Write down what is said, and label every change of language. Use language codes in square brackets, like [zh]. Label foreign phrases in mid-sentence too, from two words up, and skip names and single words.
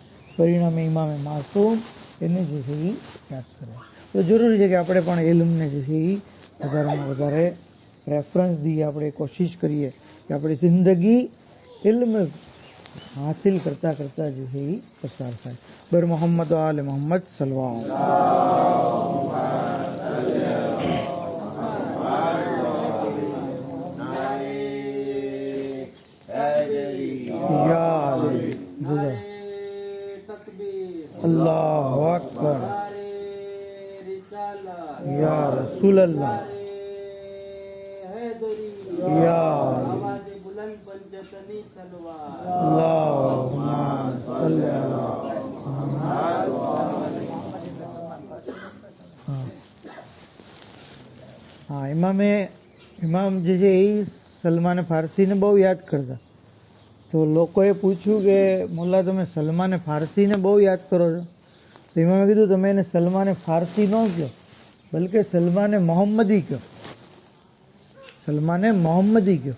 [gu] પરિણામે ઇમામે માસૂમ એને જે છે એ યાદ કરે. તો જરૂરી છે કે આપણે પણ ઇલ્મને જે છે એ વધારેમાં વધારે પ્રેફરન્સ દઈએ. આપણે કોશિશ કરીએ કે આપણી જિંદગી ઇલ્મ હાસિલ કરતા કરતા જે છે એ પસાર થાય. [ar] بر محمد آل محمد صلى الله الله أكبر يا رسول الله [gu] या हाँ इमाम જે છે એ સલમાન ફારસીને બહુ યાદ કરતા. તો લોકોએ પૂછ્યું કે મોલ્લા તમે સલમાન ફારસીને બહુ યાદ કરો છો? તો ઇમામે કીધું તમે એને સલમાન ફારસી ન કહો, બલકે સલમાન મોહમ્મદી કહો. સલમાન મોહમ્મદી કહો.